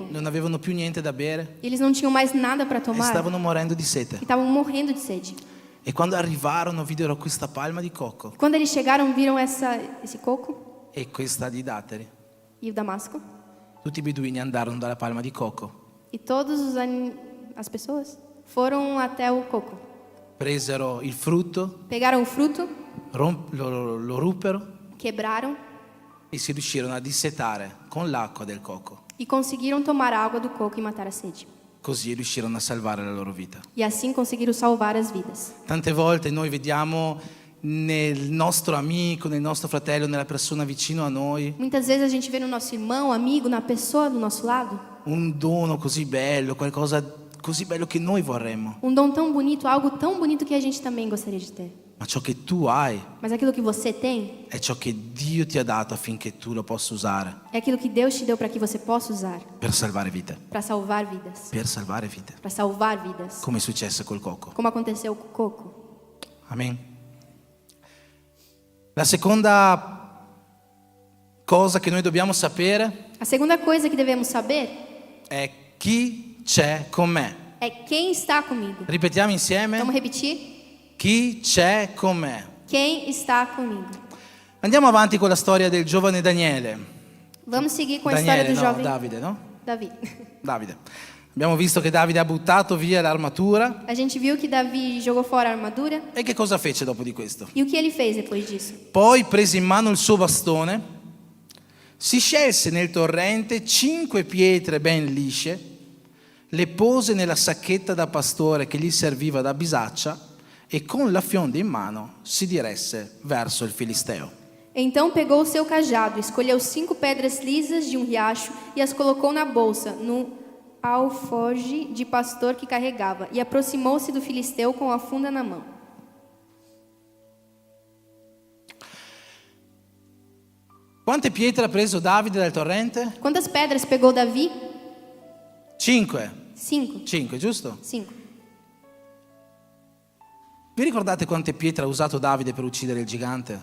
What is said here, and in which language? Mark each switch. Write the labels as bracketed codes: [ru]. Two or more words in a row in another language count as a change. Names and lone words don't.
[it] non avevano più niente da bere [pt] Eles não tinham mais nada para [it] e [pt] tomar [it] stavano morendo di sete. [pt] e estavam morrendo de sede. [it] E quando arrivarono videro questa palma di cocco [pt] Quando eles chegaram, viram esse coco [it] e questa di datteri. [pt] e o damasco. [it] Tutti i beduini andarono dalla palma di cocco, [pt] E todas as pessoas foram até o coco. [it] presero il frutto, [pt] Pegaram o fruto, [it] lo ruppero [pt] quebraram [it] e si riuscirono a dissetare con l'acqua del cocco. [pt] e conseguiram tomar a água do coco e matar a sede. [it] Così riuscirono a salvare la loro vita. [pt] E assim conseguiram salvar as vidas. [it] Tante volte noi vediamo nel nostro amico, nel nostro fratello, nella persona vicino a noi, [pt] Muitas vezes a gente vê no nosso irmão, amigo, na pessoa do nosso lado, [it] un dono così bello, qualcosa così bello che noi vorremmo. [pt] dom tão bonito, algo tão bonito que a gente também gostaria de ter. [it] Ma ciò che tu hai [pt] Mas aquilo que você tem [it] è ciò che Dio ti ha dato affinché tu lo possa usare [pt] é aquilo que Deus te deu para que você possa usar [it] per salvare vite. [pt] para salvar vidas, [it] Per salvare vite. [pt] para salvar vidas, [it] Come è successo col cocco. [pt] como aconteceu com o coco. [it] Amen. La seconda cosa che noi dobbiamo sapere [pt] A segunda coisa que devemos saber [it] è chi c'è con me. [pt] é quem está comigo. [it] Ripetiamo insieme. [pt] Vamos repetir? [it] Chi c'è con me. [pt] Quem está comigo? [it] Andiamo avanti con la storia del giovane Daniele. [pt] Vamos seguir com a história [it] Daniele, [pt] do [it] no, [pt] jovem [it] Davide, no? [pt] Davi. [it] Davide. Abbiamo visto che Davide ha buttato via l'armatura. [pt] A gente viu que Davi jogou fora a armadura. [it] E che cosa fece dopo di questo? [pt] E o que ele fez depois disso? [it] Poi prese in mano il suo bastone, si scelse nel torrente 5 pietre ben lisce, le pose nella sacchetta da pastore che gli serviva da bisaccia e con la fionda in mano si diresse verso il Filisteo. [pt] Então pegou o seu cajado, escolheu 5 pedras lisas de um riacho e as colocou na bolsa, no alforje de pastor que carregava, e aproximou-se do filisteu com a funda na mão. [it] Quante pietre ha preso Davide dal torrente? [pt] Quantas pedras pegou Davi? [it] 5. [pt] 5. [it] 5, giusto? [pt] 5. [it] Vi ricordate quante pietre ha usato Davide per uccidere il gigante?